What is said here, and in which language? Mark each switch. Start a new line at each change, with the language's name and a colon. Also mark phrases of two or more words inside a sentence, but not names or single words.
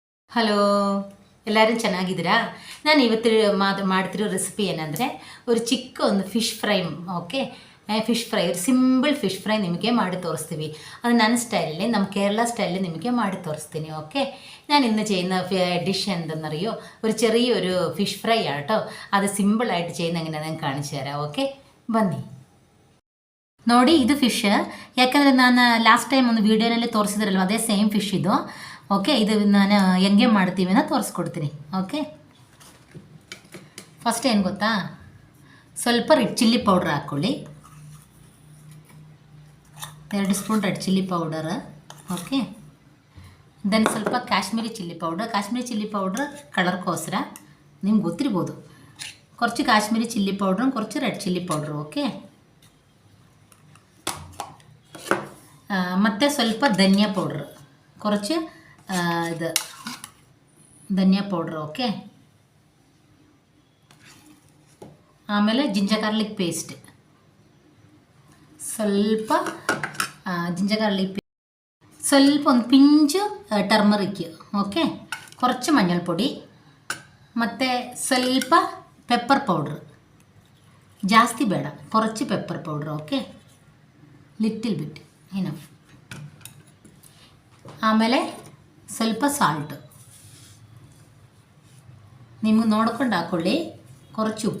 Kannada: ಹಲೋ, ಎಲ್ಲರೂ ಚೆನ್ನಾಗಿದ್ದೀರಾ? ನಾನು ಇವತ್ತು ಮಾಡ್ತಿರೋ ರೆಸಿಪಿ ಏನಂದರೆ ಒಂದು
English: fish fry. okay, fish fry, simple fish fry
Kannada: ನಿಮಗೆ ಮಾಡಿ ತೋರಿಸ್ತೀವಿ. ಅದು ನನ್ನ ಸ್ಟೈಲಲ್ಲಿ, ನಮ್ಮ ಕೇರಳ ಸ್ಟೈಲಲ್ಲಿ ನಿಮಗೆ ಮಾಡಿ തോരിസ്ತೀನಿ.
Malayalam: ഓക്കെ, ഞാൻ ഇന്ന് ചെയ്യുന്ന ഡിഷ് എന്തെന്നറിയോ? ചെറിയൊരു
English: fish fry
Malayalam: ആട്ടോ. അത് സിമ്പിളായിട്ട് ചെയ്യുന്ന എങ്ങനെയാണെന്ന് കാണിച്ചു തരാം.
Kannada: ಓಕೆ, ಬನ್ನಿ ನೋಡಿ. ಇದು ಫಿಶ್, ಯಾಕಂದರೆ ನಾನು
English: last time
Kannada: ಒಂದು ವೀಡಿಯೋನಲ್ಲಿ ತೋರಿಸಿದ್ರಲ್ವ, ಅದೇ
English: same fish
Kannada: ಇದು. ಓಕೆ, ಇದು ನಾನು ಹೆಂಗೆ ಮಾಡ್ತೀವಿ ಅಂತ ತೋರಿಸ್ಕೊಡ್ತೀನಿ.
English: okay, first
Kannada: ಏನು ಗೊತ್ತಾ, ಸ್ವಲ್ಪ
English: red chilli powder
Kannada: ಹಾಕ್ಕೊಳ್ಳಿ,
English: 2 spoon red chilli powder. okay, then
Kannada: ಸ್ವಲ್ಪ
English: Kashmiri chilli powder
Kannada: കളർക്കോസ്കര ನಿಮ್ಗೆ ಗೊತ್ತಿರ್ಬೋದು.
Malayalam: കുറച്ച്
English: Kashmiri chilli powderും
Malayalam: കുറച്ച്
English: red chilli powderും.
Kannada: ಓಕೆ, ಮತ್ತು ಸ್ವಲ್ಪ ಧನಿಯಾ ಪೌಡ್ರ್, കുറച്ച് ಇದು ಧನಿಯಾ ಪೌಡ್ರ್. ಓಕೆ, ಆಮೇಲೆ
English: ginger garlic paste,
Kannada: ಸ್ವಲ್ಪ
English: ginger garlic paste,
Kannada: ಸ್ವಲ್ಪ ಒಂದು
English: pinch turmeric.
Kannada: ಓಕೆ,
Malayalam: കുറച്ച് മഞ്ഞൾപ്പൊടി,
Kannada: ಮತ್ತು ಸ್ವಲ್ಪ
English: pepper powder,
Kannada: ಜಾಸ್ತಿ ಬೇಡ, കുറച്ച്
English: pepper powder. okay, little bit enough.
Kannada: ಆಮೇಲೆ ಸ್ವಲ್ಪ ಸಾಲ್ಟು ನಿಮಗೆ ನೋಡ್ಕೊಂಡು ಹಾಕ್ಕೊಳ್ಳಿ, കുറച്ച് ಉಪ್ಪು.